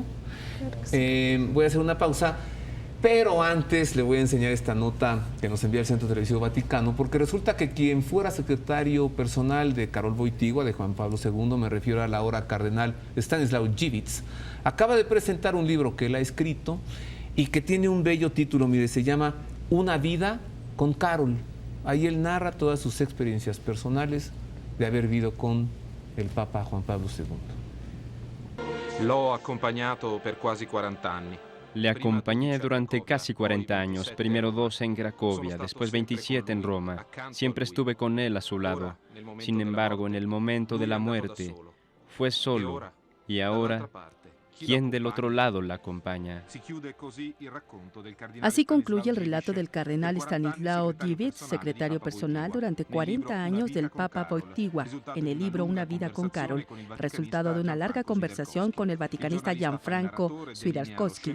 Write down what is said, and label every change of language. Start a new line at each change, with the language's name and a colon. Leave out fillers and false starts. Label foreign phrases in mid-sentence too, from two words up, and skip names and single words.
Spanish: Voy a hacer una pausa, pero antes le voy a enseñar esta nota que nos envía el Centro Televisivo Vaticano, porque resulta que quien fuera secretario personal de Karol Wojtyła, de Juan Pablo II, me refiero al ahora cardenal Stanislaw Dziwisz, acaba de presentar un libro que él ha escrito y que tiene un bello título, mire, se llama Una vida con Karol. Ahí él narra todas sus experiencias personales de haber vivido con el Papa Juan Pablo II.
Italian: L'ho accompagnato per quasi 40 anni.
Spanish: Le acompañé durante casi 40 años, primero 2 en Cracovia, después 27 en Roma. Siempre estuve con él a su lado. Sin embargo, en el momento de la muerte, fue solo. Y ahora, ¿quién del otro lado la acompaña? Así concluye el relato del cardenal Stanislaw Dziwisz, secretario personal durante 40 años del Papa Wojtyła, en el libro Una vida con Karol, resultado de una larga conversación con el vaticanista Gianfranco Swiatkowski.